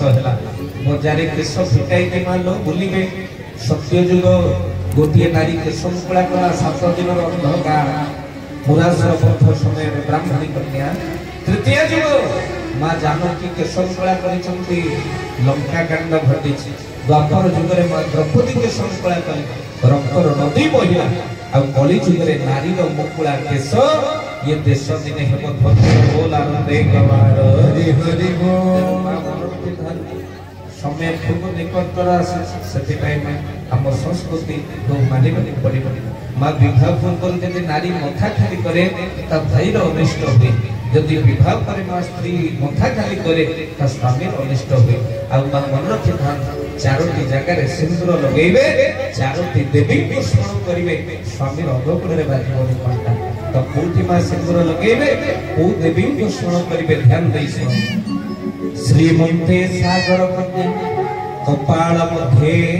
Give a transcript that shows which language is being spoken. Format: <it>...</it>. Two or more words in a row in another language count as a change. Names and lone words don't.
<or>ହେଲା ବଜାରେ କେଶ ଫିଟାଇବେ ମାଲ ବୁଲିବେ ସତ୍ୟ ଯୁଗ ଗୋଟିଏ ନାରୀ କେଶ ମୁକୁଳା କଲା 7 ଦିନର ଅନ୍ଧକାର ମୁରାସର ପଥ ସମୟରେ ବ୍ରାହ୍ମଣୀ କନ୍ୟା ତୃତୀୟ ଯୁଗ ମା ଜାନକୀ କେଶ ମୁକୁଳା କରିଛନ୍ତି ଲଙ୍କା କାଣ୍ଡ ଘଟିଛି ଦ୍ୱାପର ଯୁଗରେ ମା ଦ୍ରୌପଦୀ କେଶ ମୁକୁଳା କଲେ ରକ୍ତର ନଦୀ ବହିଲା ଆଉ କଳି ଯୁଗରେ ନାରୀର ମୁକୁଳା କେଶ ଯେ ଦେଶ ଦିନେ ହେବ ଧନ୍ୟ ବୋଲ ଆନନ୍ଦେ ଗବାର ହରି ହରି ବୋଲ ସମୟ ଖୁବ ନିକଟତର ସେଥିପାଇଁ ଆମ ସଂସ୍କୃତି ମାନିବାକୁ ପଡ଼ିବ ମା ବିବାହ ପୂର୍ବରୁ ଯଦି ନାରୀ ମଥା ଖାଲି କରେ ତା ଭାଇର ଅନିଷ୍ଟ ହୁଏ ଯଦି ବିବାହ ପରେ ମା ସ୍ତ୍ରୀ ମଥା ଖାଲି କରେ ତା ସ୍ୱାମୀର ଅନିଷ୍ଟ ହୁଏ ଆଉ ମା ମନେ ରଖିଥାନ୍ତି 4ଟି ଜାଗାରେ ସିନ୍ଦୁର ଲଗେଇବେ 4ଟି ଦେବୀଙ୍କୁ ସ୍ମରଣ କରିବେ ସ୍ୱାମୀର ଅଗକୁଳରେ ବାଜିବନି କଣ୍ଟା ତ କୋଉଠି ମା ସିନ୍ଦୁର ଲଗେଇବେ କୋଉ ଦେବୀଙ୍କୁ ସ୍ମରଣ କରିବେ ଧ୍ୟାନ ଦେଇ ଶୁଣ ଶ୍ରୀମନ୍ତେ ସାଗର କନ୍ୟା କପାଳ ମଧ୍ୟରେ</or>